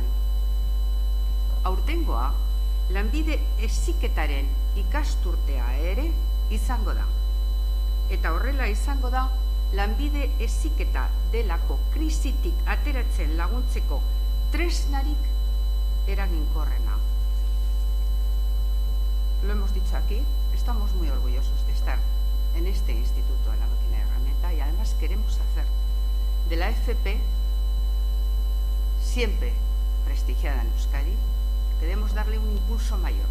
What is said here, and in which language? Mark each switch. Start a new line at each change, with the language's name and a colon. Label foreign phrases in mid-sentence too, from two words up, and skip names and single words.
Basque: Aurtengoa, lanbide heziketaren ikasturtea ere izango da. Eta horrela izango da, lanbide heziketa delako krisitik ateratzen laguntzeko tresnarik eraginkorrena.
Spanish: Lo hemos dicho aquí, estamos muy orgullosos de estar en este Instituto de la Máquina de Herramienta y además queremos hacer de la FP, siempre prestigiada en Euskadi, queremos darle un impulso mayor.